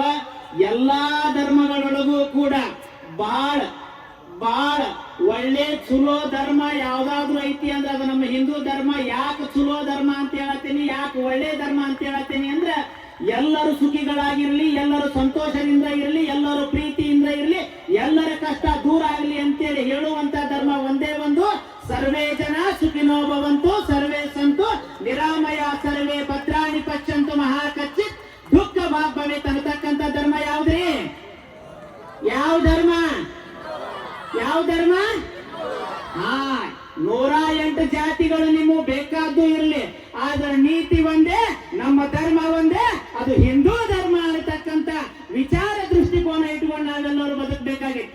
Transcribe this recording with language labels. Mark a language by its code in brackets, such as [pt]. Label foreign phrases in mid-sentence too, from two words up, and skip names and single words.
[kn] ಎಲ್ಲಾ ಧರ್ಮಗಳೊಳಗೂ ಕೂಡ ಬಹಳ ಒಳ್ಳೆ ಚಲೋ ಧರ್ಮ ಯಾವ್ದಾದ್ರು ಐತಿ ಅಂದ್ರೆ ಅದು ನಮ್ಮ ಹಿಂದೂ ಧರ್ಮ. ಯಾಕೆ ಚಲೋ ಧರ್ಮ ಅಂತ ಹೇಳತ್ತೀನಿ, ಯಾಕೆ ಒಳ್ಳೆ ಧರ್ಮ ಅಂತ ಹೇಳತ್ತೀನಿ ಅಂದ್ರೆ ಎಲ್ಲರೂ ಸುಖಿಗಳಾಗಿರ್ಲಿ, ಎಲ್ಲರೂ ಸಂತೋಷದಿಂದ ಇರಲಿ, ಎಲ್ಲರೂ ಪ್ರೀತಿಯಿಂದ ಇರಲಿ, ಎಲ್ಲರ ಕಷ್ಟ ದೂರ ಆಗಲಿ ಅಂತೇಳಿ ಹೇಳುವಂತ ಧರ್ಮ ಒಂದೇ ಒಂದು. [sa] ಸರ್ವೇ ಜನ ಸುಖಿನೋ ಭವಂತು, ಸರ್ವೇ ಸಂತು ನಿರಾಮಯ, ಸರ್ವೇ ಭದ್ರಾಣಿ ಪಶ್ಯಂತು ಮಹಾ ಕಚ್ಚಿತ್ ದುಃಖ ಭಾಗ್ ಭವೇತ್ [kn] ಅನ್ನತಕ್ಕಂಥ ಧರ್ಮ ಯಾವ್ದ್ರಿ? ಯಾವ ಧರ್ಮ? 108 ಜಾತಿಗಳು ನಿಮಗೆ ಬೇಕಾದ್ದು ಇರಲಿ, ಆದ್ರೆ ನೀತಿ ಒಂದೇ, ನಮ್ಮ ಧರ್ಮ ಒಂದೇ, ಅದು ಹಿಂದೂ ಧರ್ಮ ಅನ್ನತಕ್ಕಂಥ ವಿಚಾರ ದೃಷ್ಟಿಕೋನ ಇಟ್ಕೊಂಡು ನಾವೆಲ್ಲರೂ ಬದುಕಬೇಕಾಗಿದೆ.